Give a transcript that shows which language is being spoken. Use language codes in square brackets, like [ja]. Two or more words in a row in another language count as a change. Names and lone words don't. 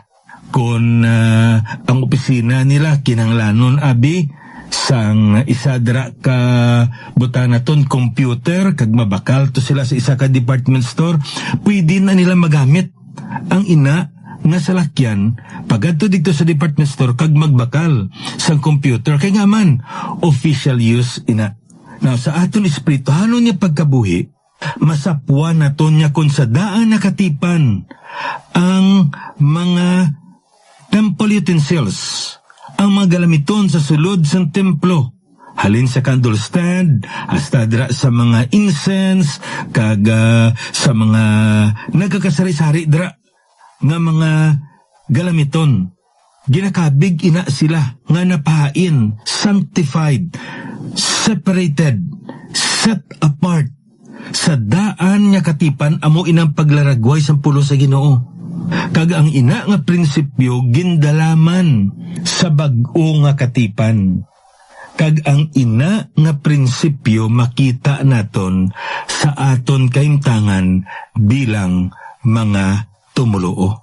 [hil] Kung ang opisina nila kinanglanon abi sang isa dra ka butanaton computer kag mabakal to sila sa isa ka [en] department store, [hil] pwede na nila magamit ang ina nga salakyan pagadto dito sa [en] department store [hil] kag magbakal sang computer kay nga man [en] official use [hil] ina. Now sa aton espirituhanon niya pagkabuhi, masapwa naton niya kung sa daan nakatipan ang mga [en] temple utensils, [hil] ang mga galamiton sa sulod sang templo. Halin sa candle stand, hasta dra sa mga incense, kag sa mga nagkakasari-sari dra nga mga galamiton. Ginakabig ina sila nga napahain, [en] sanctified, separated, set apart. [hil] Sa daan nga katipan amo inang paglaragway sa pulo sa Ginoo. Kag ang ina nga prinsipyo gindalaman sa bag-o nga katipan. Kag ang ina nga prinsipyo makita naton sa aton kaimtangan bilang mga tumuluo.